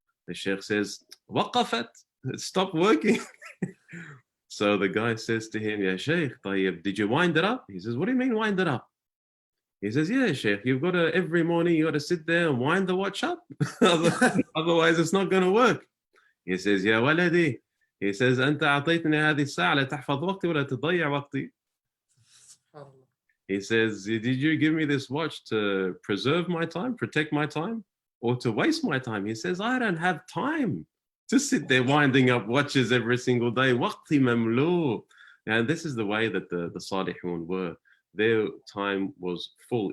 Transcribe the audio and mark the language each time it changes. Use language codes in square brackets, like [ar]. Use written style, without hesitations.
[en] The sheikh says, [ar] وقفت, [en] it stopped working. So the guy says to him, Ya sheikh, did you wind it up? He says, what do you mean wind it up? He says, yeah, sheikh, you've got to, every morning you got to sit there and wind the watch up. Otherwise it's not going to work. He says, Ya waladi, [ar] He says, أنت أعطيتني هذه الساعة لتحفظ وقتي ولا تضيع وقتي. SubhanAllah. [en] He says, did you give me this watch to preserve my time, protect my time, or to waste my time? He says, I don't have time to sit there winding up watches every single day. [ar] وقتي مملوء. [en] And this is the way that the Salihun were. Their time was full.